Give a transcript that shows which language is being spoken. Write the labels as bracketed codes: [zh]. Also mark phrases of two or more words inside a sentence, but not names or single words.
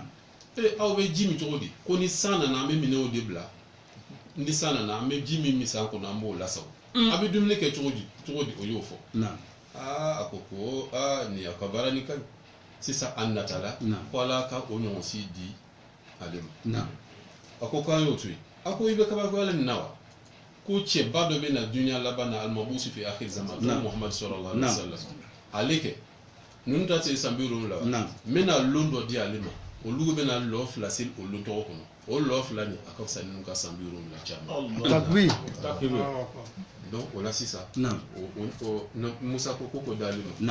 [bm] aw be ji mi cogo di ko ni san nana an bɛ minɛnw de bila ni san nana an bɛ ji min san kɔnɔ an b'o lasago a bɛ dumuni kɛ cogo di o y'o fɔ naam a ko ko nin y'a ka baara ni ka ɲi sisan an natala Naam. ko ala ka o ɲɔgɔn si di ale ma naam a ko k'an y'o to yen a ko i bɛ kabakoyala nin na wa ko cɛba dɔ bɛ na duniya laban na alimabusu [ar] في آخر الزمان [bm] Naam. [ar] محمد صلى الله عليه [bm] Naam. wasallam ale kɛ ninnu ta se san 70 wa Naam. n bɛna lon dɔ di ale ma olu bɛna lɔ fila seli o lon tɔgɔ kɔnɔ o lɔ fila nin a ka fisa ninnu ka san 70 caman Takbir. donc o la sisan naam musa ko ko d'ale ma